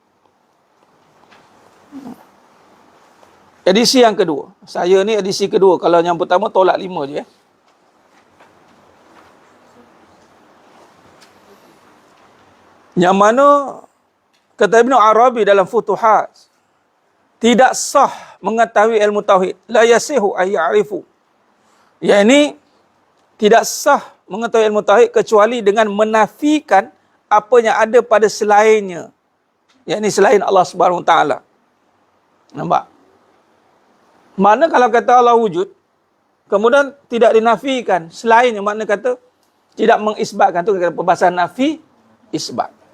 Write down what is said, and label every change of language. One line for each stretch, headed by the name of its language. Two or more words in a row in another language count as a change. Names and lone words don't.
Malay: Edisi yang kedua. Saya ni edisi kedua. Kalau yang pertama tolak 5 je. Yang mana kata Ibn Arabi dalam Futuhat, tidak sah mengetahui ilmu tauhid,
Arabic: la yasihu ay ya'rifu.
Malay: Yang ini tidak sah mengetahui ilmu tauhid kecuali dengan menafikan apa yang ada pada selainnya. Yang ini selain Allah
Arabic: Subhanahu Wa Taala.
Malay: Nampak? Mana kalau kata Allah wujud, kemudian tidak dinafikan selainnya, makna kata tidak mengisbatkan, tu kata perbahasan nafi isbat.